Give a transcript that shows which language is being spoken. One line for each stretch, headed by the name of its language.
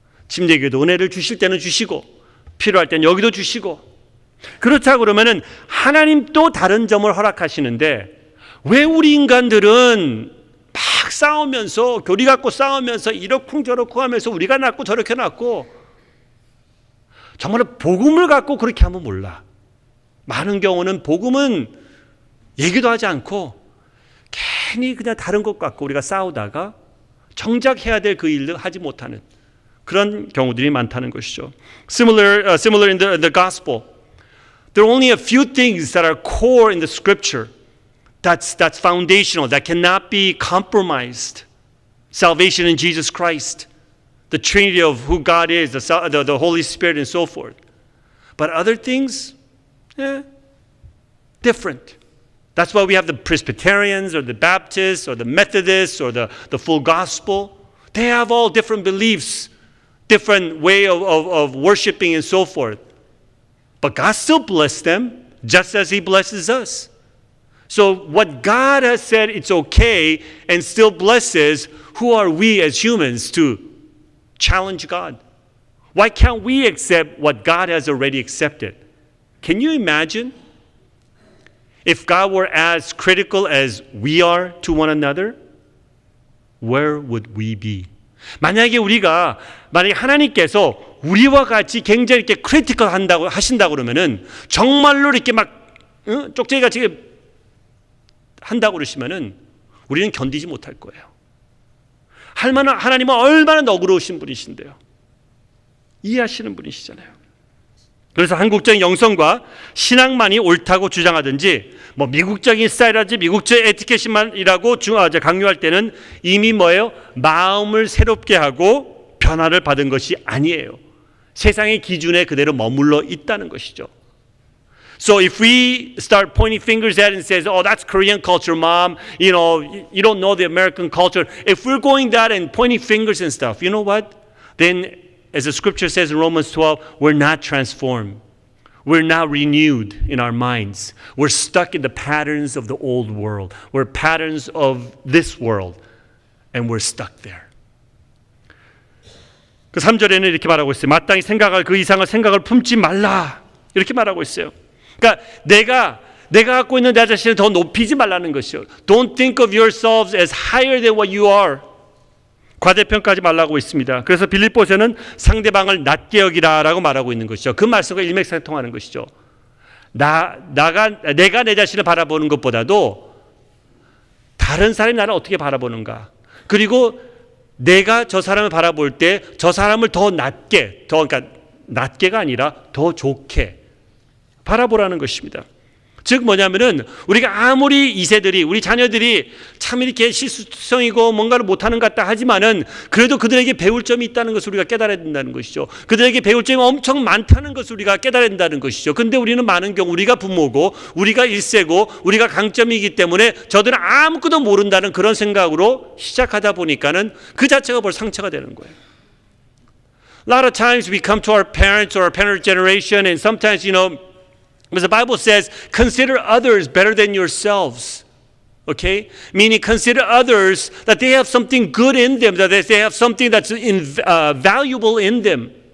Korean: 침례교회도 은혜를 주실 때는 주시고 필요할 때는 여기도 주시고 그렇다고 그러면은 하나님 또 다른 점을 허락하시는데 왜 우리 인간들은 막 싸우면서 교리 갖고 싸우면서 이러쿵저러쿵 하면서 우리가 낫고 저렇게 낫고 정말 복음을 갖고 그렇게 하면 몰라. 많은 경우는 복음은 얘기도 하지 않고 괜히 그냥 다른 것 갖고 우리가 싸우다가 정작 해야 될 그 일을 하지 못하는 그런 경우들이 많다는 것이죠.
English: Similar in the gospel, there are only a few things that are core in the scripture. That's foundational. That cannot be compromised. Salvation in Jesus Christ, the Trinity of who God is, the Holy Spirit, and so forth. But other things, different. That's why we have the Presbyterians or the Baptists or the Methodists or the full gospel. They have all different beliefs, different way of worshiping and so forth. But God still blesses them just as He blesses us. So what God has said it's okay and still blesses, who are we as humans to challenge God? Why can't we accept what God has already accepted? Can you imagine if God were as critical as we are to one another? Where would we be?
Korean: 만약에 하나님께서 우리와 같이 굉장히 이렇게 크리티컬 하신다고 그러면은 정말로 이렇게 막 쪽제기같이 한다고 그러시면은 우리는 견디지 못할 거예요. 하나님은 얼마나 너그러우신 분이신데요. 이해하시는 분이시잖아요. 그래서 한국적인 영성과 신앙만이 옳다고 주장하든지 뭐 미국적인 스타일이라든지 미국적 에티켓만이라고 강요할 때는 이미 뭐예요? 마음을 새롭게 하고 변화를 받은 것이 아니에요. 세상의 기준에 그대로 머물러 있다는 것이죠.
English: So if we start pointing fingers at it and says, oh, that's Korean culture, mom, you don't know the American culture. If we're going that and pointing fingers and stuff, you know what? Then, as the scripture says in Romans 12, we're not transformed. We're not renewed in our minds. We're stuck in the patterns of the old world. We're patterns of this world. And we're stuck there.
Korean: 그 3절에는 이렇게 말하고 있어요. 마땅히 생각할 그 이상의 생각을 품지 말라. 이렇게 말하고 있어요. 그러니까 내가 갖고 있는 내 자신을 더 높이지 말라는 것이요.
English: Don't think of yourselves as higher than what you are.
Korean: 과대평가하지 말라고 있습니다. 그래서 빌립보서는 상대방을 낮게 여기라라고 말하고 있는 것이죠. 그 말씀과 일맥상통하는 것이죠. 내가 내 자신을 바라보는 것보다도 다른 사람이 나를 어떻게 바라보는가. 그리고 내가 저 사람을 바라볼 때 저 사람을 더 낮게, 그러니까 낮게가 아니라 더 좋게 바라보라는 것입니다. 즉 뭐냐면은 우리가 아무리 우리 자녀들이 참 이렇게 실수성이고 뭔가를 못하는 것 같다 하지만은 그래도 그들에게 배울 점이 있다는 것을 우리가 깨달아야 된다는 것이죠. 그들에게 배울 점이 엄청 많다는 것을 우리가 깨달아야 된다는 것이죠. 근데 우리는 많은 경우 우리가 부모고 우리가 일세고 우리가 강점이기 때문에 저들은 아무것도 모른다는 그런 생각으로 시작하다 보니까는 그 자체가 벌써 상처가 되는 거예요.
English: A lot of times we come to our parents or our parent generation and sometimes because the Bible says, consider others better than yourselves. Okay? Meaning consider others that they have something good in them, that they have something that's valuable in them.